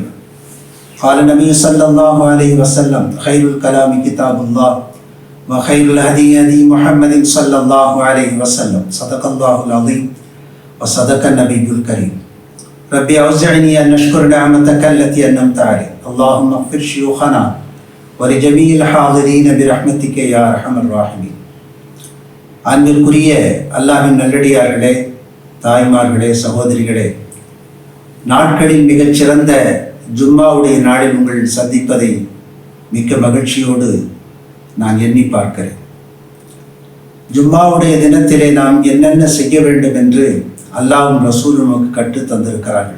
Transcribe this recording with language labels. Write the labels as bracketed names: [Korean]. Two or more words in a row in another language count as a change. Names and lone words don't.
[Arabic] قال النبي صلى الله عليه وسلم: خير الكلام كتاب الله وخير الهدي هدي محمد صلى الله عليه وسلم. صدق الله العظيم وصدق النبي الكريم. ربي أوزعني أن نشكر نعمتك التي أنعمت علي. اللهم اغفر شيوخنا ولجميع الحاضرين برحمتك يا أرحم الراحمين. [Tamil] அன்பிற்குரிய அல்லாஹ்வின் நல்லடியார்களே, தாய்மார்களே, சகோதரிகளே, நாட்களில் மிகச்சிறந்த ஜும்மாவுடைய நாளில் உங்கள் சந்திப்பதை மிக்க மகிழ்ச்சியோடு நான் எண்ணி பார்க்கிறேன். ஜும்மாவுடைய தினத்திலே நாம் என்னென்ன செய்ய வேண்டும் என்று அல்லாஹ்வும் ரசூலும் நமக்கு கற்று தந்திருக்கிறார்கள்.